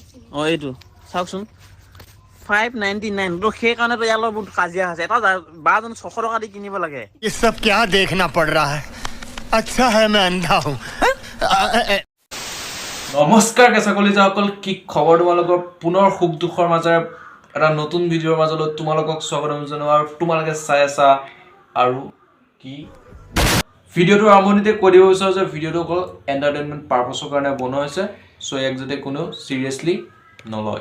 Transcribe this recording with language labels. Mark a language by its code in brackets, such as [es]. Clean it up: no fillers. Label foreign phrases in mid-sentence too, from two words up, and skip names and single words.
[as] অঁ এইটো চাওকচোন 599 তো সেই কাৰণে তো ইয়াৰ লগত বহুত কাজিয়া আছে এটা বাজন 600 টকা দি কিনিব লাগে [hi] ये सब क्या देखना पड़ रहा है अच्छा है मैं अंधा हूँ [as] নমস্কাৰ কেঁচাকলি যাসকল কি খবৰ তোমালোকৰ পুনৰ সুখ দুখৰ মাজেৰে এটা নতুন ভিডিঅ'ৰ মাজলৈ তোমালোকক স্বাগতম জনাওঁ আৰু তোমালোকে চাই আছা আৰু কি ভিডিঅ'টো আৰম্ভণিতে কৈ দিব বিচাৰোঁ যে ভিডিঅ'টো অকল [en] entertainment purposeৰ [as] কাৰণে বনোৱা হৈছে চ' ইয়াক যাতে কোনো চিৰিয়াছলি নলয়